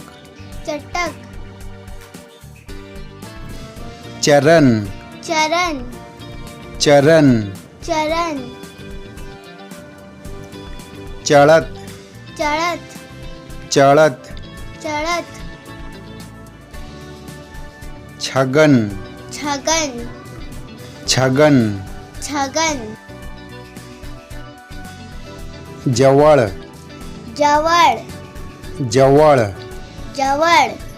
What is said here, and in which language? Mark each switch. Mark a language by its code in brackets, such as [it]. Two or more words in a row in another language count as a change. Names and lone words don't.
[hi] चटक, चरण, चरण, चरण, चरण, चढ़त, चढ़त, चढ़त, चढ़त, छगन, छगन, छगन, छगन, [mr] जवळ, जवळ, जवळ, जवळ,